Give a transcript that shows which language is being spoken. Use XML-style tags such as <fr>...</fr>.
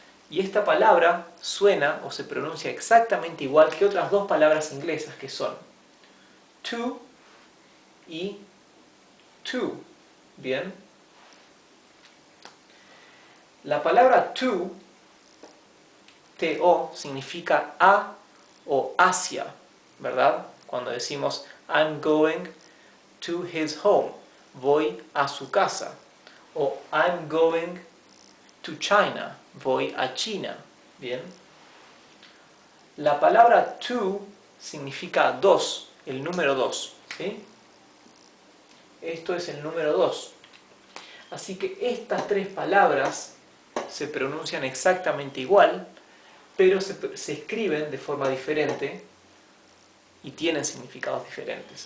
<es>Y esta palabra suena o se pronuncia exactamente igual que otras dos palabras inglesas que son to y to. ¿Bien? La palabra to, T-O, significa a o hacia, ¿verdad?</es> <en>Cuando decimos I'm going to his home, voy a su casa. O I'm going to China, voy a China.</en> <es>¿Bien? La palabra to significa dos, el número 2, ¿sí? Esto es el número 2. Así que estas tres palabras se pronuncian exactamente igual, pero se escriben de forma diferente y tienen significados diferentes.</es>